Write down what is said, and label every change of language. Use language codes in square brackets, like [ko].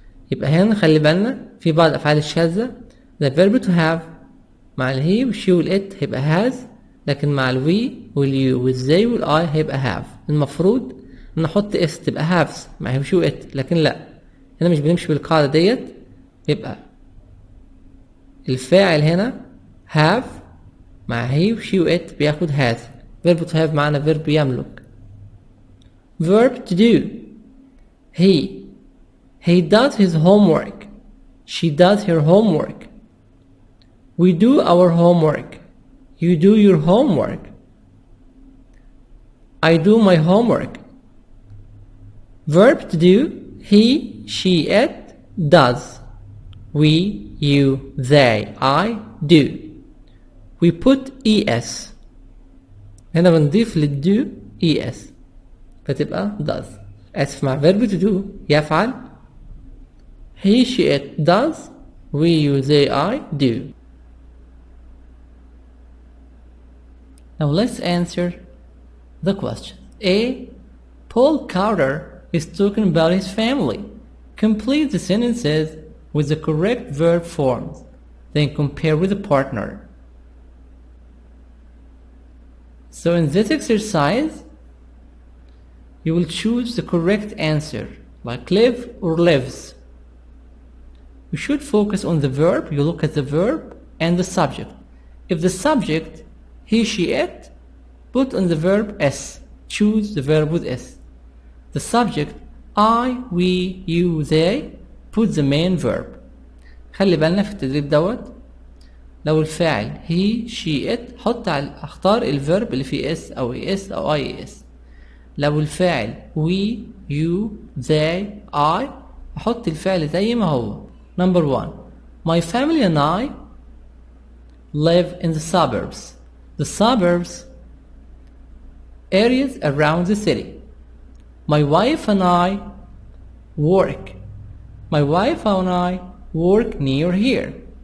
[ar] يبقى هنا خلي بالنا في بعض الأفعال الشاذة. [en] The verb to have [ar] مع الهي والشي والإت هيبقى has، لكن مع الوي واليو والزي والاي هيبقى have. المفروض نحط اس تبقى haves مع هي وشي وإت، لكن لا، هنا مش بنمشي بالقاعدة ديت. يبقى الفاعل هنا have مع هي وشي وإت بياخد has. [en] verb to have معنا verb يملك. verb to do. He does his homework. She does her homework. We do our homework. You do your homework. I do my homework. Verb to do. He, she, it does. We, you, they, I do. We put es. [ar] هنا بنضيف للdo es فتبقى does. اسف، مع [en] verb to do يفعل. He, she, it does. We, you, they, I do. Now let's answer the question. A. Paul Carter is talking about his family. Complete the sentences with the correct verb forms, then compare with the partner. So in this exercise, you will choose the correct answer, like live or lives. You should focus on the verb. You look at the verb and the subject. If the subject he, she, it, put on the verb s. Choose the verb with s. The subject I, we, you, they, put the main verb. [ar] خلي بالنا في التدريب دوت لو الفاعل [en] he, she, it [ar] اختار الفيرب اللي فيه s او es او ies. لو الفاعل [en] we, you, they, I [ar] احط الفعل زي ما هو. [en] Number 1. My family and I live in the suburbs. The suburbs, areas around the city. My wife and I work. My wife and I work near here.